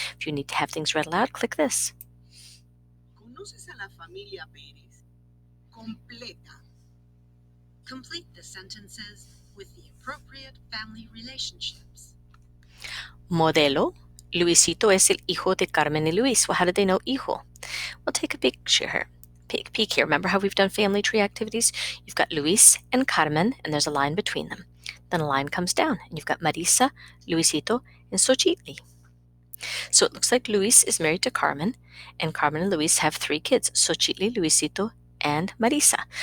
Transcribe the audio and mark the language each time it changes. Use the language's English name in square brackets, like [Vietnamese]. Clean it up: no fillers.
[English] If you need to have things read aloud, click this. [Spanish] ¿Conoces a la familia Pérez? Completa. [English] Complete the sentences with the appropriate family relationships. [Spanish] Modelo. Luisito es el hijo de Carmen y Luis. [English] Well, how did they know hijo? Well, take a picture here. Peek here. Remember how we've done family tree activities? You've got Luis and Carmen, and there's a line between them. Then a line comes down, and you've got Marisa, Luisito, and Xochitl. So it looks like Luis is married to Carmen, and Carmen and Luis have 3 kids, Xochitl, Luisito, and Marisa.